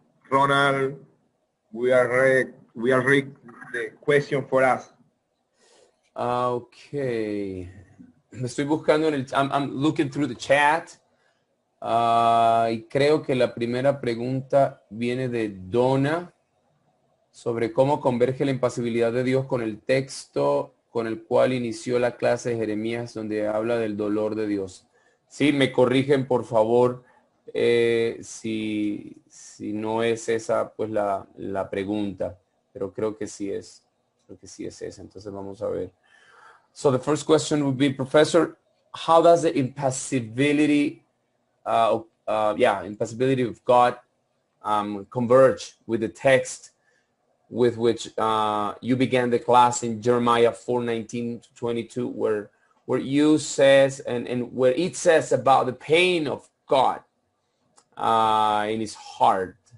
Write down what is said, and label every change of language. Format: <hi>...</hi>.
<en>Ronald, we are ready the question for us.</en> <es>Okay. Me estoy buscando en el...</es> <en>I'm looking through the chat.</en> <es>Y creo que la primera pregunta viene de Donna sobre cómo converge la impasibilidad de Dios con el texto con el cual inició la clase de Jeremías, donde habla del dolor de Dios. Sí, me corrigen, por favor, si no es esa pues la pregunta, pero creo que sí es esa. Entonces vamos a ver.</es> <en>So the first question would be, Professor, how does the impassibility impassibility of God converge with the text with which you began the class in Jeremiah 4:19-22, where you says and where it says about the pain of God in his heart.</en>